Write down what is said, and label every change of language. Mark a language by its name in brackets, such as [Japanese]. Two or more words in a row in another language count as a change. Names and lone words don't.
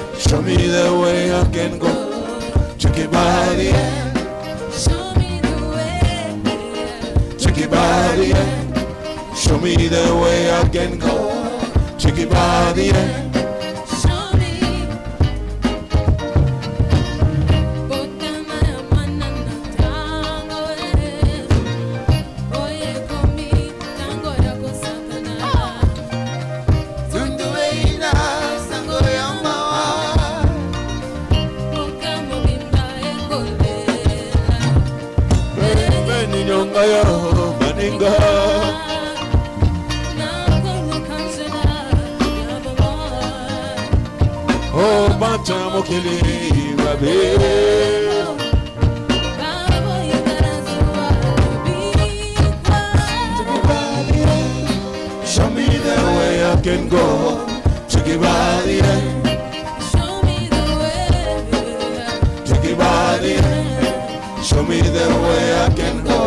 [English] Show me the way I can go. Check it by the end. Show me the way. Check it by the end. Show me the way I can go. Check it by the end. Show me. [Lingala] Botama ya manana tango oye komi tango ya kosakana. Tundu ina sango ya mawa. Bokamo bimba ekolela. Beni nyonga yo maninga. Oh, bacha mokili babe. [English] Show me the way I can go. Check it by the end. Show me the way. Check it by the end. Show me the way I can go.